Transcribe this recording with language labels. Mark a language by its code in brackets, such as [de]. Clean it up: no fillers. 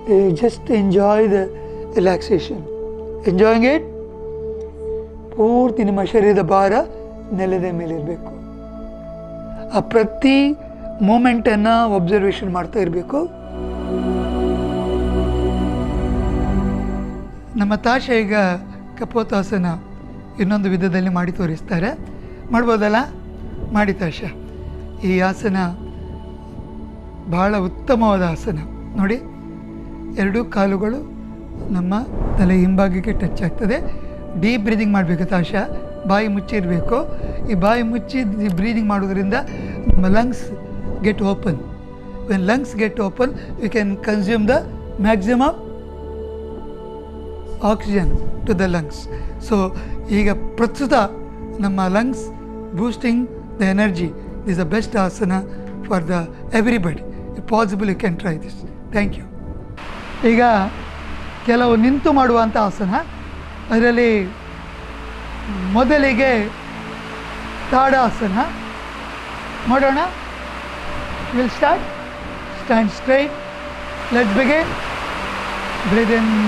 [en] Just enjoy the relaxation. Enjoying it? [kn] ಪೂರ್ತಿ ನಿಮ್ಮ ಶರೀರದ ಭಾರ ನೆಲದ ಮೇಲಿರಬೇಕು. ಆ ಪ್ರತಿ ಮೂಮೆಂಟನ್ನು ಒಬ್ಸರ್ವೇಷನ್ ಮಾಡ್ತಾ ಇರಬೇಕು. ನಮ್ಮ ತಾಶ ಈಗ ಕಪೋತಾಸನ ಇನ್ನೊಂದು ವಿಧದಲ್ಲಿ ಮಾಡಿ ತೋರಿಸ್ತಾರೆ. ಮಾಡ್ಬೋದಲ್ಲ? ಮಾಡಿ ತಾಶ. ಈ ಆಸನ ಬಹಳ ಉತ್ತಮವಾದ ಆಸನ. ನೋಡಿ, ಎರಡೂ ಕಾಲುಗಳು ನಮ್ಮ ತಲೆ ಹಿಂಭಾಗಕ್ಕೆ ಟಚ್ ಆಗ್ತದೆ. ಡೀಪ್ ಬ್ರೀದಿಂಗ್ ಮಾಡಬೇಕು. ತಾಶ ಬಾಯಿ ಮುಚ್ಚಿರಬೇಕು. ಈ ಬಾಯಿ ಮುಚ್ಚಿ ಬ್ರೀದಿಂಗ್ ಮಾಡೋದ್ರಿಂದ ನಮ್ಮ [en] Lungs get open. when lungs get open, you can consume the maximum oxygen to the lungs. So [kn] ಈಗ ಪ್ರಸ್ತುತ ನಮ್ಮ [en] lungs boosting the energy is the best asana for the everybody. If possible, you can try this. Thank you. [kn] ಈಗ ಕೆಲವು ನಿಂತು ಮಾಡುವಂಥ ಆಸನ, ಅದರಲ್ಲಿ ಮೊದಲಿಗೆ ತಾಡಾಸನ ಮಾಡೋಣ. [en] We'll start. Stand straight. Let's begin. Breathe in.